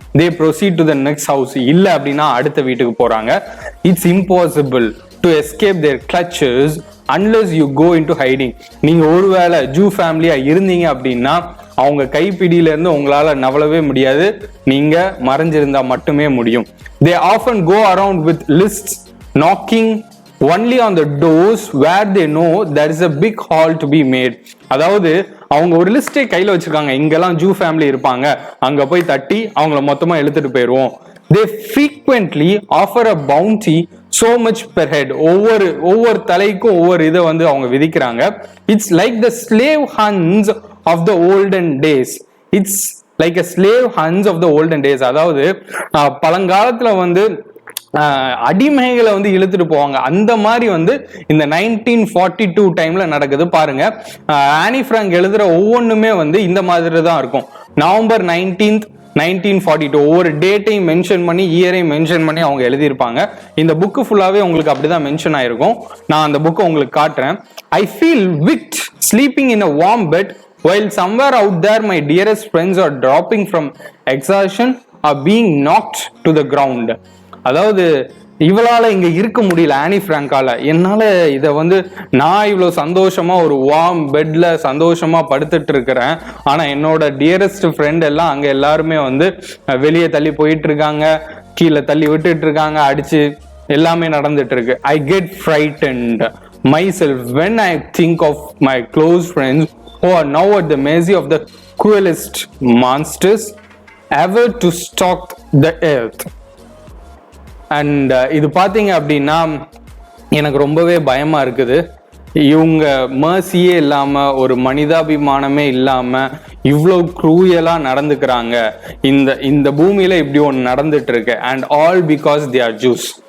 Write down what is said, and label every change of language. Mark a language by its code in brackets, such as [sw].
[en] They proceed to the next house. [ta] இல்ல அப்படின்னா அடுத்த வீட்டுக்கு போறாங்க. [en] It's impossible to escape their clutches unless you go into hiding. [ta] நீங்க ஒருவேளை ஜூ ஃபேமிலியா இருந்தீங்க அப்படின்னா அவங்க கைப்பிடியில இருந்து உங்களால நவளவே முடியாது, நீங்க மறைஞ்சிருந்தா மட்டுமே முடியும். [en] They often go around with lists, knocking only on the doors where they know there is a big haul to be made. [ta] அதாவது அவங்க ஒரு லிஸ்டே கையில வச்சிருக்காங்க, இங்கெல்லாம் ஜூ ஃபேமிலி இருப்பாங்க, அங்க போய் தட்டி அவங்கள மொத்தமா இழுத்துட்டு போயிருவோம். [en] They frequently offer a bounty so much per head. [ta] ஒவ்வொரு தலைக்கும் ஒவ்வொரு இதை வந்து அவங்க விதிக்கிறாங்க. [en] It's like the slave hunts of the olden days. It's like a slave hunts of the olden days. [ta] அதாவது பழங்காலத்துல வந்து அடிமைகளை வந்து இழுத்துட்டு போவாங்க. அந்த மாதிரி வந்து இந்த 1942 டைம்ல நடக்குது பாருங்க. ஆனி பிராங்க் எழுதுற ஒவ்வொன்றுமே வந்து இந்த மாதிரி தான் இருக்கும். நவம்பர் 19th 1942 ஒவ்வொரு டேட்டையும் மென்ஷன் பண்ணி இயரையும் மென்ஷன் பண்ணி அவங்க எழுதியிருப்பாங்க. இந்த புக்கு ஃபுல்லாவே உங்களுக்கு அப்படிதான் மென்ஷன் ஆயிருக்கும். நான் அந்த புக்கை உங்களுக்கு காட்டுறேன். [en] I feel wicked sleeping in a warm bed while somewhere out there my dearest friends are dropping from exhaustion or being knocked to the ground. [ta] அதாவது இவளால இங்க இருக்க முடியல, ஆனி பிராங்கால. என்னால இத வந்து நான் இவ்வளவு சந்தோஷமா ஒரு வார்ம் பெட்ல சந்தோஷமா படுத்துட்டு இருக்கிறேன், ஆனா என்னோட டியரஸ்ட் ஃப்ரெண்ட் எல்லாம் அங்க எல்லாருமே வந்து வெளியே தள்ளி போயிட்டு இருக்காங்க, கீழே தள்ளி விட்டுட்டு இருக்காங்க, அடிச்சு எல்லாமே நடந்துட்டு இருக்கு. [en] I get frightened myself when I think of my close friends who are now at the mercy of the cruelest monsters ever to stalk the earth. [ta] And இது பார்த்தீங்க அப்படின்னா எனக்கு ரொம்பவே பயமா இருக்குது. இவங்க மர்சியே இல்லாம, ஒரு மனிதாபிமானமே இல்லாம இவ்வளோ க்ரூயலா நடந்துக்கிறாங்க. இந்த பூமியில இப்படி ஒன்று நடந்துட்டு இருக்கு. [en] And all because they are Jews.